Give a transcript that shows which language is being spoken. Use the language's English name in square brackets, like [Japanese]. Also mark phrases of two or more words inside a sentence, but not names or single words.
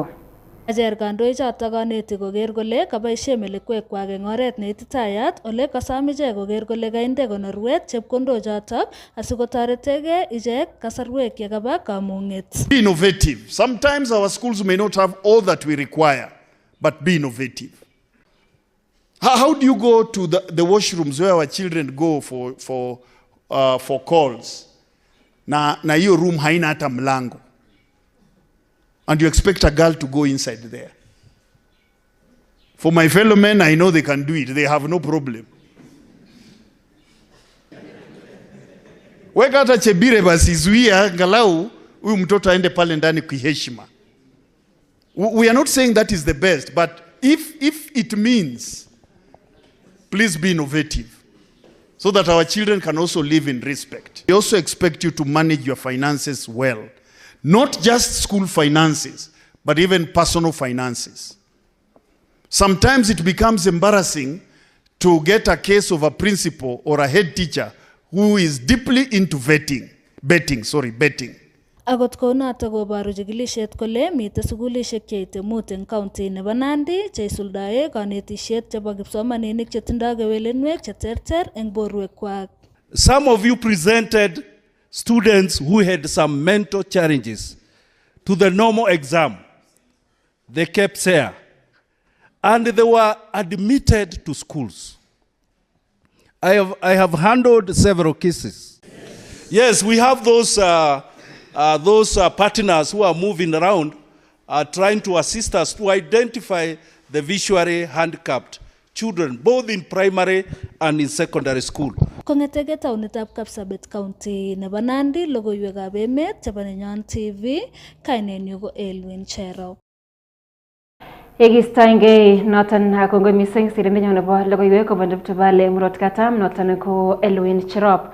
[Kalenjin] Acher kandoichoto kanetik koker kole kaboisie melekwekwak eng oret neititayat ole kasom ichek koker kole kainde konorwet chepkondochoto asikotoretege ichek kasarwek yekaba kamung'et. [English] Be innovative. Sometimes our schools may not have all that we require, but be innovative. How do you go to the washrooms where our children go for calls? [Swahili] Na hiyo room haina hata mlango. [English] And you expect a girl to go inside there. For my fellow men, I know they can do it. They have no problem. [Swahili] Weka hata Chebire basi zuia ngalau huyu mtoto aende pale ndani kiheshima. [English] We are not saying that is the best, but if it means, please be innovative so that our children can also live in respect. We also expect you to manage your finances well. Not just school finances, but even personal finances. Sometimes it becomes embarrassing to get a case of a principal or a head teacher who is deeply into betting. [Kalenjin] Agot kounoto koboru chikilishet kole mitei sukulishek cheite mut eng county nebo Nandi cheisuldae kanetishet chebo kipsomaninik chetindoi kewelinwek cheterter eng borwekwak. [English] Some of you presented students who had some mental challenges to the normal exam, the KPSEA, and they were admitted to schools. I have handled several cases. Yes, we have those partners who are moving around trying to assist us to identify the visually handicapped children, both in primary and in secondary school. [Kalenjin] Kongetege taunitab Kapsabet County nebo Nandi, logoiwekab emet chebo Nenyon TV, kainenyu ko Elwin Cherop. Yekistoenge noton kongoi mising sirindenyon nebo logoiwek kobun Rift Valley murot katam noton ko Elwin Cherop.